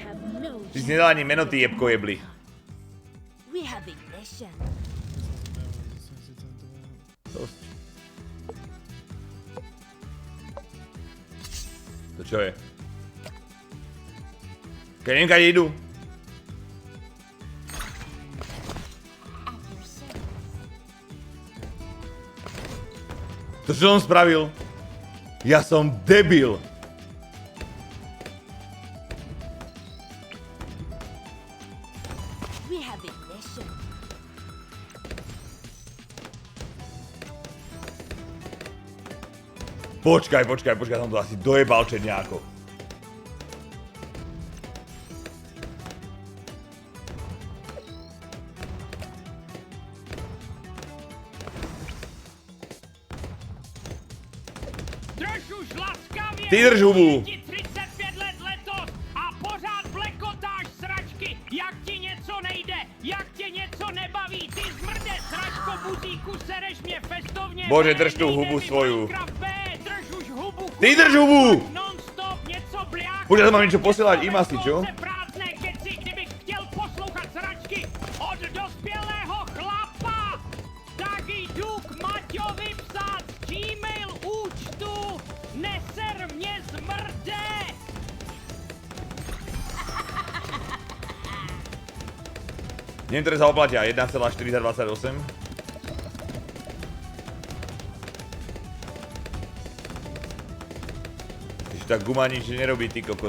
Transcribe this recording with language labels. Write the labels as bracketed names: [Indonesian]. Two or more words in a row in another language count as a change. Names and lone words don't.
[Slovak] Ty si nedal ani meno, ty jebko jebli. [English] We have ignition. [Slovak] Dosť. To čo je? Keď neviem, kade idú. To čo som spravil? Ja som debil. We have ignition. Počkaj, som to asi dojebal nejako. [Czech] Drž už laskavě! Ty drž hubu! Je ti 35 let letos a pořád blekotáš sračky! Jak ti něco nejde? Jak tě něco nebaví? Ty zmrde sračko buzíku, sereš mě festovně! [Slovak] Bože, drž tu hubu svoju. Drž už hubu! Ty drž hubu! [Czech] Non-stop něco bľáka! [Slovak] Počkaj, to mám niečo posielať im asi, čo? [Czech] Prázdné keci, kdybych chtěl poslouchat sračky od dospělého chlapa, tak jdu k Maťovi psát z Gmail účtu. Neser mě zmrde! [Slovak] Neviem, ktoré sa oplatia. 1,428. Ešte tá guma nič nerobí, ty kokot.